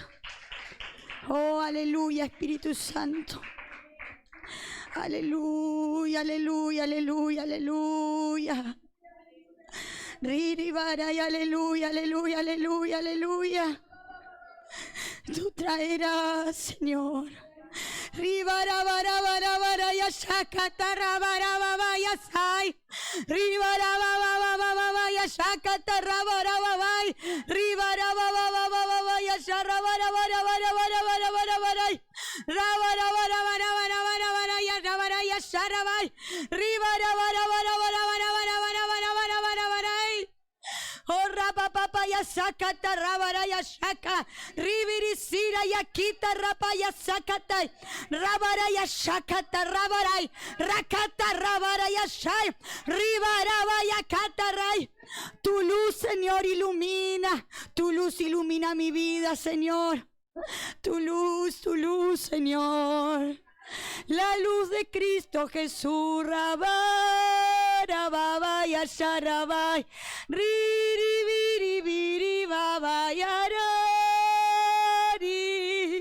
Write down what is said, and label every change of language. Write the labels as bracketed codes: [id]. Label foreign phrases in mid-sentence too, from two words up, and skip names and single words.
[es] Oh, aleluya, Espíritu Santo. Aleluya, aleluya, aleluya, aleluya. Riribaray, aleluya, aleluya, aleluya, aleluya. Tú traerás, Señor. Ribarabarabarabaraya shakatarabarabaraya sai. Ribarabarabarabaya shakatarabarabaraya. Ribarabarabarabaya sharabarabarabarabarabarabarabarabaraya. Rabarabarabarabarabarabarabaraya rabaraya sharabai. Ribarabarabarabarabarabarabarabarabarabarabaraya. Oh, rapapapaya sakata rabaraya shaka. Ribirisira yakita rapaya sakata. Rabaraya shakata rabaray. Rakata rabaraya shay. Ribarabaya kataray. Tu luz, Señor, ilumina. Tu luz ilumina mi vida, Señor. Tu luz, Señor. La luz de Cristo Jesús, rabarabaya sharabai. Riribiribiri babayarari.